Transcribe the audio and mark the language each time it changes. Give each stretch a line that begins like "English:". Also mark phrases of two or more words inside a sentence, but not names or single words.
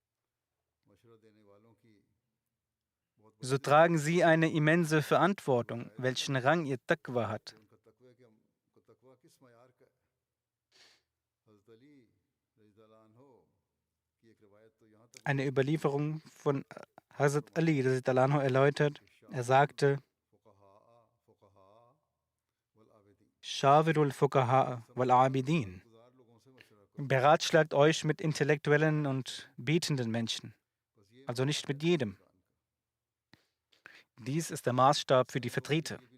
German: So tragen sie eine immense Verantwortung, welchen Rang ihr Taqwa hat. Eine Überlieferung von Hazrat Ali
Arabic: رضي الله عنه
German: erläutert, er sagte,
Arabic: شاوروا الفقهاء والعابدين.
German: Beratschlagt euch mit intellektuellen und betenden Menschen, also nicht mit jedem. Dies ist der Maßstab für die Vertreter.